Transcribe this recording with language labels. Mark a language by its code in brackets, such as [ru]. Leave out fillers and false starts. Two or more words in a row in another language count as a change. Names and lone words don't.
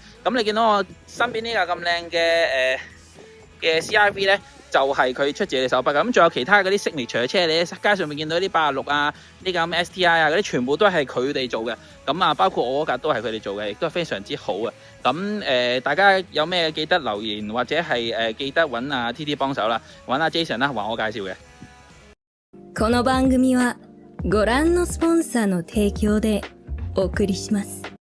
[yue] 咁你見到我身邊呢架咁靚嘅CRV 咧，就係佢出自己手筆嘅。咁仲有其他嗰啲 signature 嘅車，你喺街上面見到啲86啊、呢架咁 STI 啊嗰啲，全部都係佢哋做嘅。咁啊，包括我嗰架都係佢哋做嘅，亦都係非常之好啊。咁大家有咩記得留言或者係記得揾阿 TT 幫手啦，揾阿 Jason 啦，話我介紹嘅。 [ja] この番組はご覧のスポンサーの提供でお送りします。